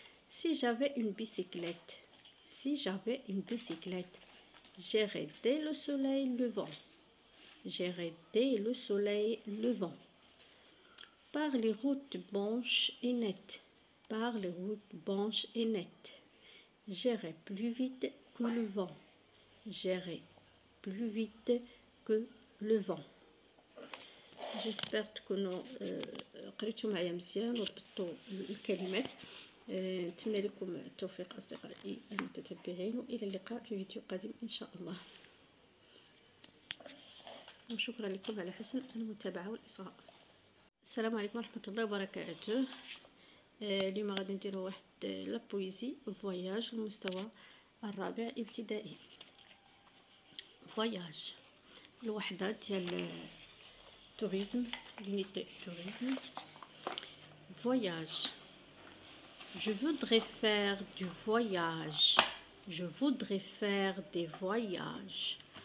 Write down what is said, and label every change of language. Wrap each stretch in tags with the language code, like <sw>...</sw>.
<fr>Si j'avais une bicyclette, si j'avais une bicyclette, j'irais dès le soleil levant, j'irais dès le soleil levant. Par les routes blanches et nettes, par les routes blanches et nettes, j'irai plus vite que le vent, j'irai plus vite que le vent. J'espère</fr> <ar>تكونوا قريتوا معايا مزيان وضبطوا الكلمات. نتمنى لكم التوفيق أصدقائي المتتبعين، وإلى اللقاء في فيديو قادم إن شاء الله. وشكرا لكم على حسن المتابعة والإصغاء. السلام عليكم ورحمة الله وبركاته. اليوم غادي نديرو واحد</ar> <fr>لا بويزي فواياج</fr> <ar>المستوى الرابع ابتدائي. فواياج الوحدة ديال</ar> <fr>tourisme, l'unité tourisme. Voyage. Je voudrais faire du voyage. Je voudrais faire des voyages.</fr>